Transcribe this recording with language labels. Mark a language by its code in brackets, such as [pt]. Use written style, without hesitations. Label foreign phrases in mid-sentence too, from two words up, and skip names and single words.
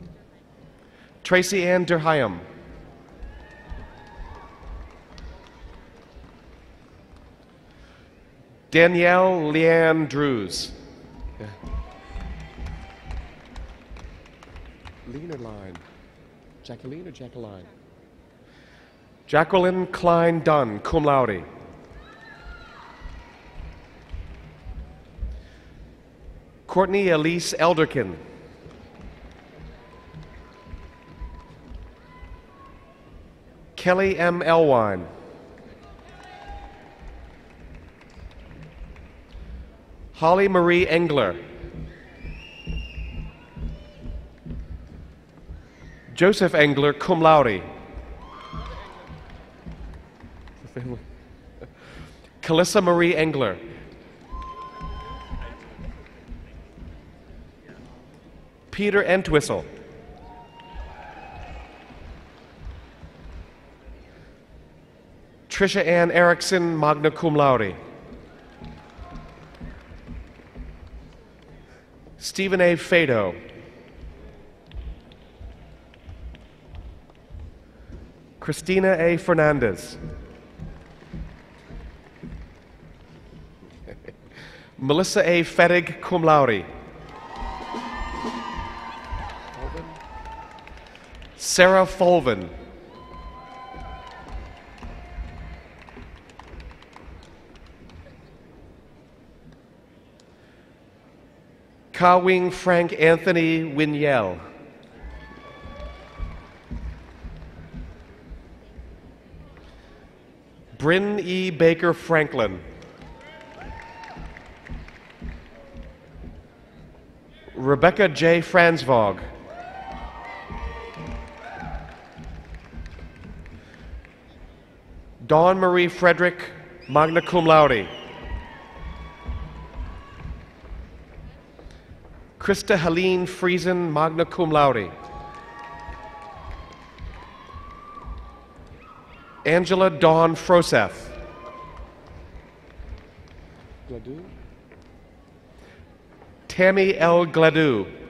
[en] Tracy Ann Derhyam. Danielle Leanne Drews. Yeah. Lean or line? Jacqueline or Jacqueline? Jacqueline Klein Dunn, [la] cum laude. [en] Courtney Elise Elderkin. Kelly M. Elwine. Holly Marie Engler. Joseph Engler, [la] cum laude. [en] Calissa Marie Engler. Peter Entwistle. Trisha Ann Erickson, [la] magna cum laude. [en] Stephen A. Fado. Christina A. Fernandez. Melissa A. [la] Fettig, cum laude. [en] Sarah Fulvin. Ka-Wing Frank Anthony Winyell. Bryn E. Baker Franklin. Rebecca J. Fransvog. Dawn Marie Frederick, [la] magna cum laude. [en] Krista Helene Friesen, [la] magna cum laude. [en] Angela Dawn Froseth. Gladue? Tammy L. Gladue.